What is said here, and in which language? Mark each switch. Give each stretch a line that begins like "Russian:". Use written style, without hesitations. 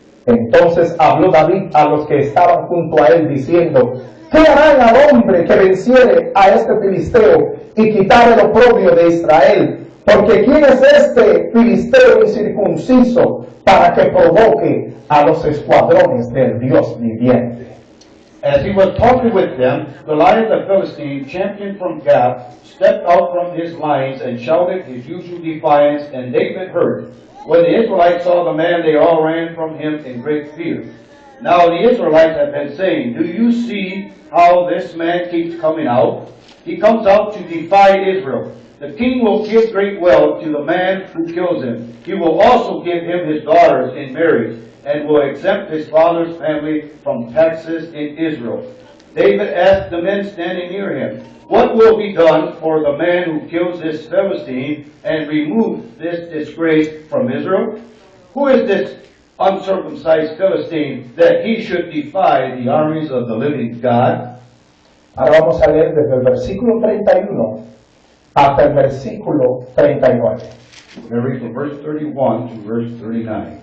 English: Entonces habló David a los que estaban junto a él diciendo: ¿qué harán al hombre que venciere a este filisteo y quitare el oprobio de Israel? Porque ¿quién es este filisteo incircunciso para que provoque a los escuadrones del Dios viviente? As he was talking with them, Goliath the Philistine, champion from Gath, stepped out from his lines and shouted his usual defiance, and David heard. When the Israelites saw the man, they all ran from him in great fear. Now the Israelites had been saying, do you see how this man keeps coming out? He comes out to defy Israel. The king will give great wealth to the man who kills him. He will also give him his daughters in marriage, and will exempt his father's family from taxes in Israel. David asked the men standing near him, what will be done for the man who kills this Philistine and removes this disgrace from Israel? Who is this uncircumcised Philistine that he should defy the armies of the living God?
Spanish: Ahora vamos a leer desde el versículo 31 hasta el versículo 39.
English: We're going to read from verse 31 to verse 39.